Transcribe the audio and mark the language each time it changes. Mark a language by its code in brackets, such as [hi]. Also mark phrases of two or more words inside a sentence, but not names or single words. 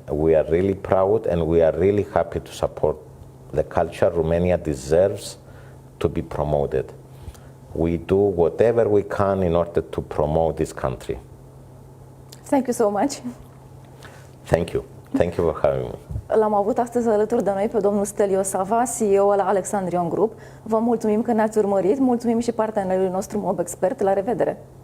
[en] We are really proud and we are really happy to support the culture Romania deserves to be promoted. We do whatever we can in order to promote this country. Thank you so much. Thank you. Thank you for having me. [ro] L-am avut astăzi alături de noi pe domnul Stelios Savva, CEO al Alexandrion Group. Vă mulțumim că ne-ați urmărit, mulțumim și partenerului nostru Mob Expert. La revedere!